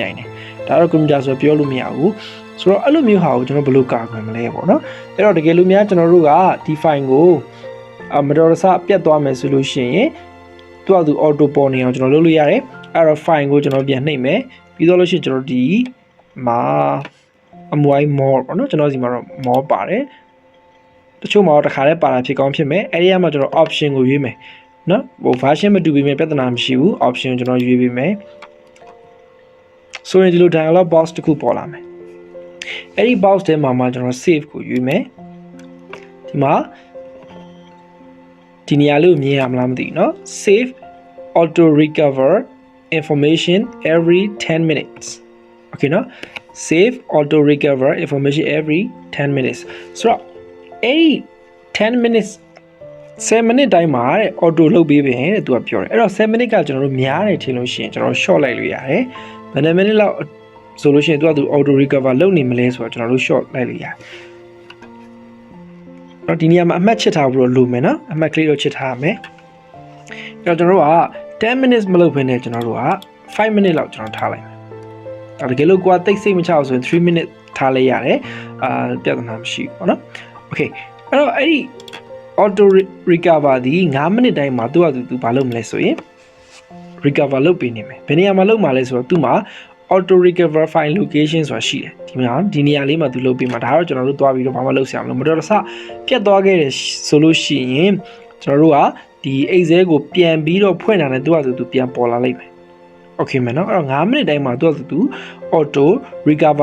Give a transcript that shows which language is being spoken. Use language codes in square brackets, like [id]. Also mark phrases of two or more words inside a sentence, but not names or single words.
[my] နိုင်တယ်ဒါတော့ computer ဆိုပြောလို့မရဘူးဆိုတော့အဲ့လိုမျိုးဟာကိုကျွန်တော်ဘယ်လိုကာကွယ်မလဲပေါ့နော်အဲ့တော့တကယ်လို့များကျွန်တော်တို့ကဒီ file ကိုမတော်တဆပြတ်သွားမယ်ဆိုလို့ရှိရင်သူ့အတူ auto ပေါ်နေအောင်ကျွန်တော်လုပ်လို့ရတယ်အဲ့တော့ file ကိုကျွန်တော်ပြန်နှိပ်မယ်ပြီးတော့လို့ရှိရင်ကျွန်တော်ဒီမှာအမွိုင်း more ပေါ့နော်ကျွန်တော်ဒီမှာတော့ more ပါတယ်တချို့မှာတော့တစ်ခါတည်းပါတာဖြစ်ကောင်းဖြစ်မယ်အဲ့ဒီမှာကျွန်တော် option ကိုရွေးမယ်နော်ဟို version မတူပေမဲ့ပြဿနာမရှိဘူး option ကိုကျွန်တော်ရွေးပေးမယ် ဆိုရင်ဒီလို [en] dialog box [my] တစ်ခုပေါ်လာမယ်အဲ့ဒီ box ထဲမှာကျွန်တော် save ကိုရွေးမယ်ဒီမှာဒီနေရာလေး ကိုမြင်ရမလားမသိဘူးเนาะ [en] save auto recover information every 10 minutes okay [my] เนาะ [en] save auto recover information every 10 minutes [my] ဆိုတော့အဲ့ဒီ [en] 10 minutes 7 minute [my] တိုင်းမှာတဲ့ auto လုပ်ပေးပြီတဲ့သူကပြောတယ်အဲ့တော့7 minute ကကျွန်တော်တို့များတယ်ထင်လို့ရှိရင်ကျွန်တော် short လိုက်လို့ရတယ်ဘယ်နှ minute လောက်ဆိုလို့ရှိရင်သူကသူ [en] auto recover [my] လုပ်နေမလဲဆိုတော့ကျွန်တော်တို့ short လိုက်လို့ရတယ် တော့ဒီနေရာမှာအမှတ်ချစ်ထားဖို့လိုမယ်နော်အမှတ်ကလေးတော့ချစ်ထားရမယ်အဲ့တော့ကျွန်တော်တို့က10 minutes မလုပ်ဘဲနဲ့ကျွန်တော်တို့က5 minute လောက်ကျွန်တော်ထားလိုက်မယ်ဒါတကယ်လို့ကိုယ်ကတိတ်စိတ်မချအောင်ဆိုရင်3 minute ထားလိုက်ရတယ်ပြဿနာမရှိဘူးပေါ့နော် okay အဲ့တော့အဲ့ဒီ [en] auto recover [my] ဒီ5 minute တိုင်းမှာသူ ဘာလုပ်မလဲဆိုရင် recover လုပ်ပေးနေမယ်ဘယ်နေရာမှာလုပ်မှာလဲဆိုတော့သူ့မှာ [en] auto recover file location [my] ဆိုတာရှိတယ်ဒီနေရာလေးမှာသူလုပ်ပေးမှာဒါတော့ကျွန်တော်တို့သွားပြီးတော့ဘာမှလုပ်ဆရာမလိုမတော်တဆပြတ်သွားခဲ့တယ်ဆိုလို့ရှိရင် ကျွန်တော်တို့ကဒီ Excel ကိုပြန်ပြီးတော့ဖွင့်တာနဲ့သူပြန်ပေါ်လာလိမ့်မယ် okay မယ်နော်အဲ့တော့5 minute တိုင်းမှာသူ [en] auto recover